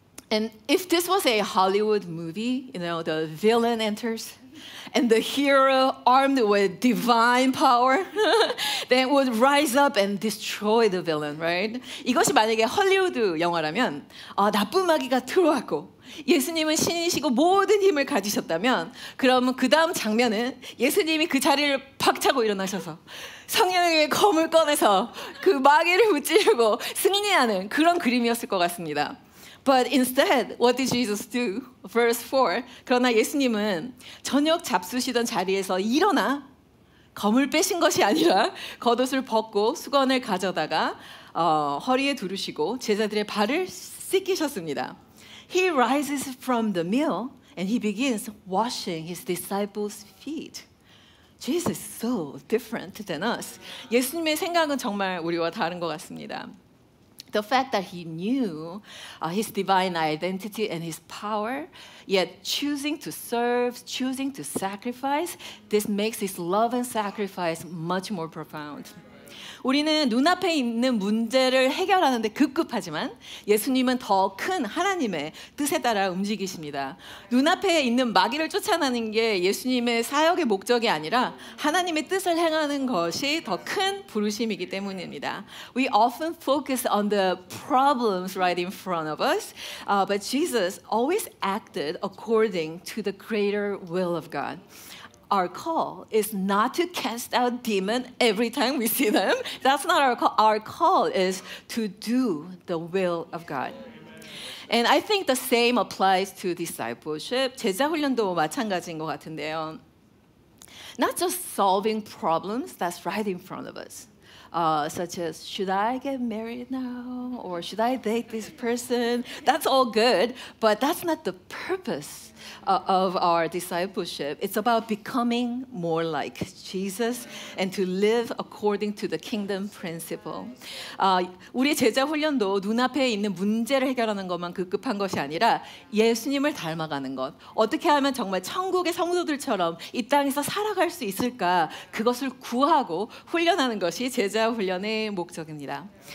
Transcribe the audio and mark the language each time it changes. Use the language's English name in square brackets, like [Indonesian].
[English] And if this was a Hollywood movie, the villain enters. And the hero armed with divine power then would rise up and destroy the villain, right? [Korean] 이것이 만약에 헐리우드 영화라면 나쁜 마귀가 들어왔고 예수님은 신이시고 모든 힘을 가지셨다면 그러면 그 다음 장면은 예수님이 그 자리를 박차고 일어나셔서 성령의 검을 꺼내서 그 마귀를 무찌르고 승리하는 그런 그림이었을 것 같습니다. [English] But instead, what did Jesus do? Verse 4. [Korean] 그러나 예수님은 저녁 잡수시던 자리에서 일어나 검을 빼신 것이 아니라 겉옷을 벗고 수건을 가져다가 허리에 두르시고 제자들의 발을 씻기셨습니다. [English] He rises from the meal and he begins washing his disciples' feet. Jesus is so different than us. [Korean] 예수님의 생각은 정말 우리와 다른 것 같습니다. [English] The fact that he knew his divine identity and his power, yet choosing to serve, choosing to sacrifice, this makes his love and sacrifice much more profound. [Korean] 우리는 눈앞에 있는 문제를 해결하는데 급급하지만 예수님은 더 큰 하나님의 뜻에 따라 움직이십니다. 눈앞에 있는 마귀를 쫓아내는 게 예수님의 사역의 목적이 아니라 하나님의 뜻을 행하는 것이 더 큰 부르심이기 때문입니다. [English] We often focus on the problems right in front of us, but Jesus always acted according to the greater will of God. Our call is not to cast out demons every time we see them. That's not our call. Our call is to do the will of God. And I think the same applies to discipleship. [Korean] 제자 훈련도 마찬가지인 것 같은데요. [English] Not just solving problems that's right in front of us. Such as, should I get married now? Or should I date this person? That's all good, but that's not the purpose of our discipleship. It's about becoming more like Jesus and to live according to the kingdom principle. [Korean] 우리 제자 훈련도 눈앞에 있는 문제를 해결하는 것만 급급한 것이 아니라 예수님을 닮아가는 것. 어떻게 하면 정말 천국의 성도들처럼 이 땅에서 살아갈 수 있을까? 그것을 구하고 훈련하는 것이 제자 훈련의 목적입니다.